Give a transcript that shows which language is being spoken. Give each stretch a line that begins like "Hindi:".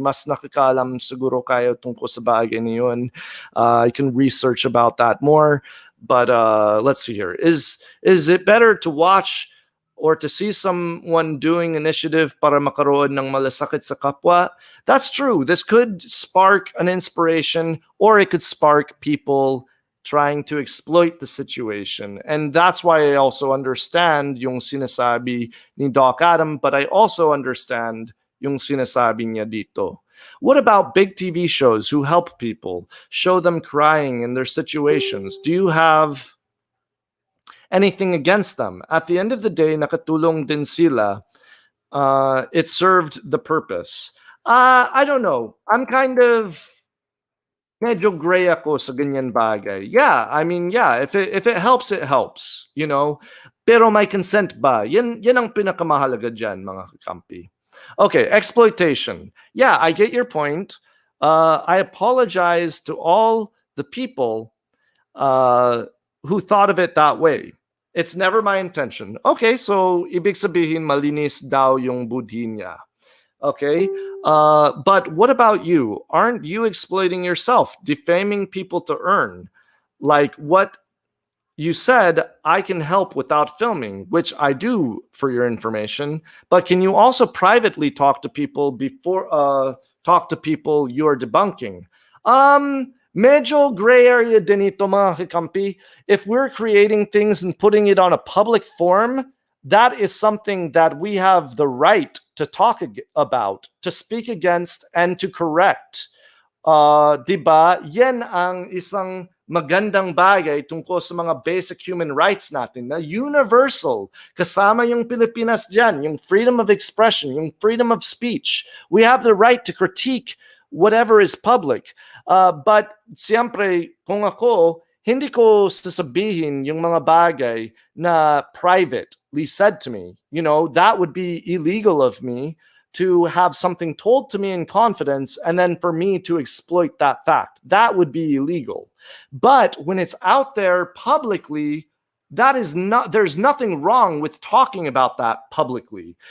Filipino: Mas nakakaalam siguro kayo tungkol sa bagay na yun.
English: I can research about that more. But let's see here. Is it better to watch or to see someone doing initiative
Filipino: para makaroon ng malasakit sa kapwa?
English: That's true. This could spark an inspiration or it could spark people trying to exploit the situation. And that's why I also understand
Filipino: yung sinasabi ni Doc Adam,
English: but I also understand
Filipino: yung sinasabi niya dito.
English: What about big TV shows who help people, show them crying in their situations? Do you have anything against them? At the end of the day,
Filipino: nakatulong din sila.
English: It served the purpose. I don't know. I'm kind of
Filipino: medyo gray ako sa ganyan bagay.
English: Yeah, I mean, yeah, if it helps, it helps, you know.
Filipino: Pero may consent ba? Yan ang pinakamahalaga dyan, mga kakampi.
English: Okay, exploitation. Yeah, I get your point. I apologize to all the people who thought of it that way. It's never my intention.
Filipino: Okay, so ibig sabihin malinis daw yung budhi niya.
English: Okay, but what about you? Aren't you exploiting yourself, defaming people to earn? Like what you said, I can help without filming, which I do for your information. But can you also privately talk to people before you're debunking?
Filipino: Medyo gray area din ito, mga kakampi.
English: If we're creating things and putting it on a public forum, that is something that we have the right to talk about, to speak against, and to correct.
Filipino: Diba? Yan ang isang magandang bagay tungkol sa mga basic human rights natin na universal. Kasama yung Pilipinas dyan, yung freedom of expression, yung freedom of speech.
English: We have the right to critique whatever is public.
Filipino: But siyempre, kung ako, hindi ko sasabihin yung mga bagay na
English: privately said to me. You know, that would be illegal of me to have something told to me in confidence and then for me to exploit that fact. That would be illegal. But when it's out there publicly, there's nothing wrong with talking about that publicly.